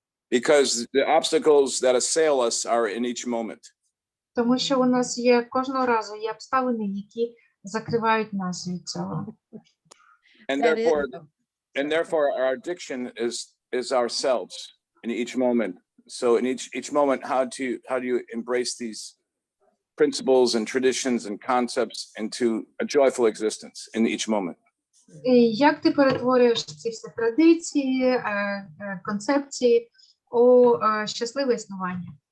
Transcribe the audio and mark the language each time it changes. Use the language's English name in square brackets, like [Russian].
[English] Because the obstacles that assail us are in each moment. [Ukrainian] Тому що у нас є кожного разу є обставини, які закривають нас від цього. [English] And therefore our addiction is ourselves in each moment. So in each moment, how do you embrace these principles and traditions and concepts into a joyful existence in each moment? [Ukrainian] І як ти перетворюєш ці всі традиції, концепції у щасливе існування?